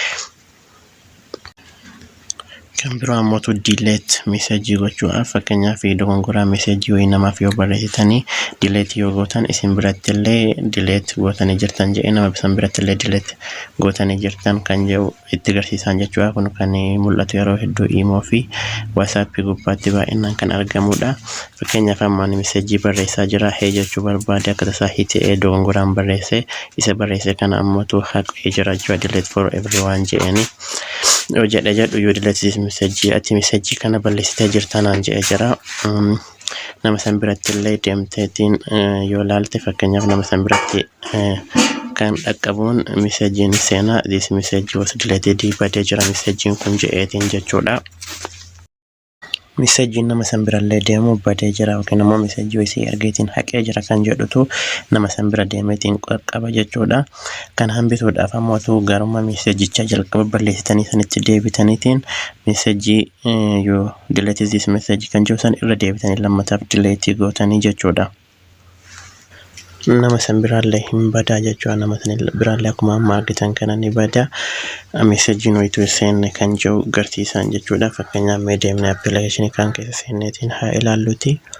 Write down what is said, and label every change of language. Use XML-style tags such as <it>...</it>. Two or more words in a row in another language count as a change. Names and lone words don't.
<om>Kan biroo ammoo</om> <en>delete message</en> <om>gochuudhaaf fakkeenyaaf dogongoraa message wayii namaaf yoo barreessitanii delete yoo gootan isin biratti illee delete gootanii jirtan jedhee nama bisan biratti illee delete gootanii jirtan kan jedhu itti agarsiisan jechuudha. Kun kan mul'atu yeroo hedduu imo fi whatsapp gubbaatti baay'inaan kan argamudha. Fakkeenyaaf ammaan message barreessaa jira hee jechuu barbaade akka tasaa hitee dogongoraan barreesse isa barreesse kana ammoo haqee jira jechuudha.</om> <en>Delete for everyone</en> <om>jedhanii yoo jedhu yoo</om> <en>delete message</en> <om>ati message kana balleessitee jirtanaan jedhee jira. Nama san biratti illee deemteetiin yoo laalte fakkeenyaaf nama san biratti kan dhaqqabuun messagein seenaa</om> <en>this message was deleted</en> <om>badee jira messagein kun jedheetiin jechuudha. Message nama san birallee deemu badee jira yookiin ammoo message isii ergeetiin haqee jira kan jedhutu nama san bira deemeetiin qaqqaba jechuudha. Kan hambisuudhaaf ammoo garuma messagecha jalqaba balleessitanii sanitti deebitaniitiin message yoo</om> <en>delete this message</en> <om>kan jiru san irra deebitanii lammataaf delete gootanii jechuudha. Nama san birallee hin badaa jechuudha. Nama san birallee akkuma amma argitan kana ni badaa. Message wayitu seenne kan jiru agarsiisan jechuudha. Fakkeenyaaf mee deemnee appilikeeshinii kan keessa seenneetiin haa ilaalluti.</om>